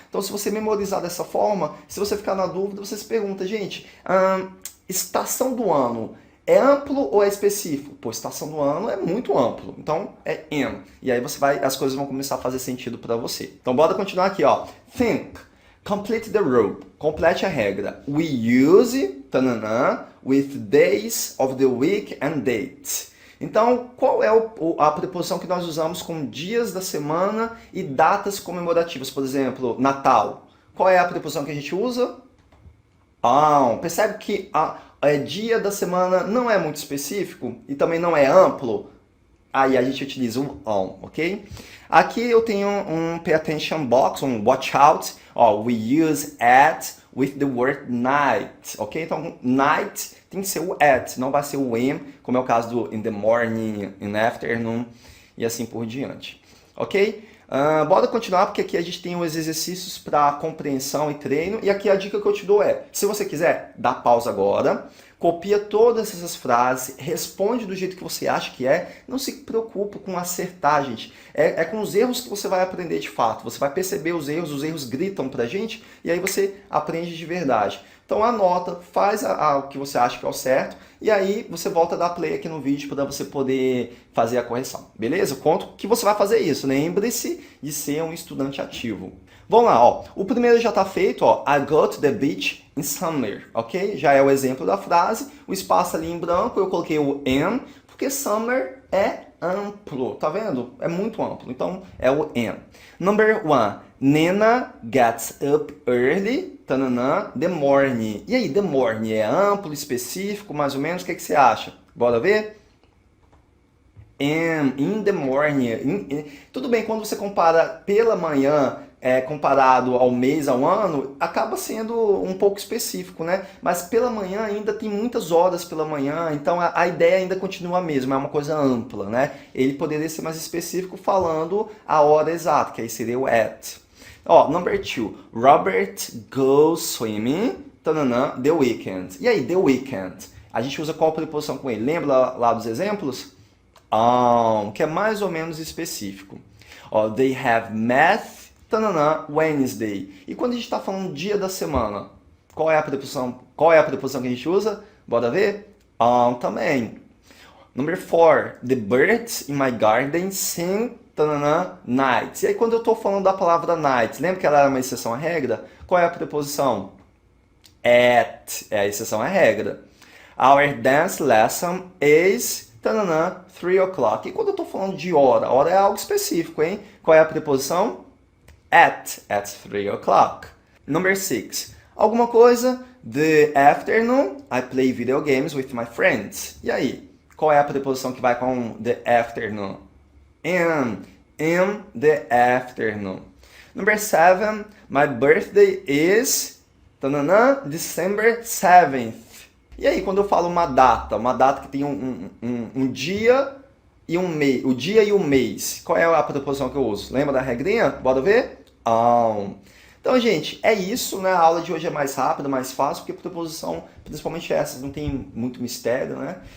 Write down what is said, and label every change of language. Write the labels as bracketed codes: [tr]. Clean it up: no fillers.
[pt] Então, se você memorizar dessa forma, se você ficar na dúvida, você se pergunta, gente, estação do ano é amplo ou é específico? Pô, estação do ano é muito amplo, então é am. E aí as coisas vão começar a fazer sentido para você. Então, bora continuar aqui, ó. Think. [en] Complete the rule. [pt] Complete a regra. [en] We use, tananã, with days of the week and dates. [pt] Então, qual é a preposição que nós usamos com dias da semana e datas comemorativas? Por exemplo, Natal. Qual é a preposição que a gente usa? On. Percebe que dia da semana não é muito específico e também não é amplo? Aí a gente utiliza o on, ok? Aqui eu tenho um pay attention box, um watch out. [en] Ó, we use at with the word night, ok? [pt] Então, night tem que ser o at, não vai ser o in, como é o caso do in the morning, in the afternoon e assim por diante, ok? Bora continuar, porque aqui a gente tem os exercícios para compreensão e treino. E aqui a dica que eu te dou é, se você quiser, dá pausa agora, copia todas essas frases, responde do jeito que você acha que é, não se preocupe com acertar, gente. É com os erros que você vai aprender de fato. Você vai perceber os erros gritam pra gente, e aí você aprende de verdade. Então anota, faz o que você acha que é o certo, e aí você volta a dar play aqui no vídeo para você poder fazer a correção, beleza? Eu conto que você vai fazer isso, lembre-se de ser um estudante ativo. Vamos lá, ó. O primeiro já está feito, ó. [en] I go to the beach in summer, ok? [pt] Já é o exemplo da frase. O espaço ali em branco, eu coloquei o in, porque summer é amplo, tá vendo? É muito amplo, então é o in. [en] Number one, Nena gets up early, tananã, the morning. [pt] E aí, the morning é amplo, específico, mais ou menos? O que você acha? Bora ver? [en] In the morning. [pt] Tudo bem, quando você compara pela manhã, comparado ao mês, ao ano, acaba sendo um pouco específico, né? Mas pela manhã ainda tem muitas horas pela manhã, então a ideia ainda continua a mesma, é uma coisa ampla, né? Ele poderia ser mais específico falando a hora exata, que aí seria o at. [en] Ó, number two, Robert goes swimming, tananã, the weekend. [pt] E aí, the weekend? A gente usa qual preposição com ele? Lembra lá dos exemplos? Que é mais ou menos específico. [en] Ó, they have math, tananã, Wednesday. [pt] E quando a gente está falando dia da semana, qual é a preposição que a gente usa? Bora ver? Também. [en] Number 4, the birds in my garden sing, tananã, nights. [pt] E aí quando eu estou falando da palavra nights, lembra que ela era uma exceção à regra? Qual é a preposição? At, é a exceção à regra. [en] Our dance lesson is, tananã, 3 o'clock. [pt] E quando eu estou falando de hora é algo específico, hein? Qual é a preposição? [en] At 3 o'clock. Number 6. [pt] Alguma coisa? [en] The afternoon, I play video games with my friends. [pt] E aí? Qual é a preposição que vai com the afternoon? [en] In the afternoon. Number 7. My birthday is, tananã, December 7th. [pt] E aí, quando eu falo uma data que tem um dia e um mês, o dia e o mês, qual é a preposição que eu uso? Lembra da regrinha? Bora ver? Então, gente, é isso, né? A aula de hoje é mais rápida, mais fácil, porque preposição, principalmente essas, não tem muito mistério, né?